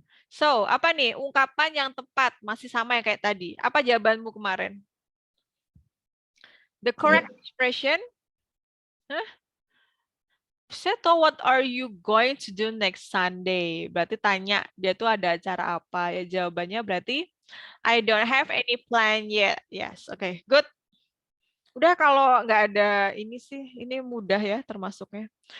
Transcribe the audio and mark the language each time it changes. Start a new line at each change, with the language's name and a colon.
Indonesian: So, apa nih ungkapan yang tepat? Masih sama yang kayak tadi. Apa jawabanmu kemarin?
English: The correct expression? Seto, what are you going to do next Sunday?
Indonesian: Berarti tanya, dia tuh ada acara apa? Ya jawabannya berarti
English: I don't have any plan yet. Yes, oke, good.
Indonesian: Udah kalau nggak ada ini sih, ini mudah ya termasuknya.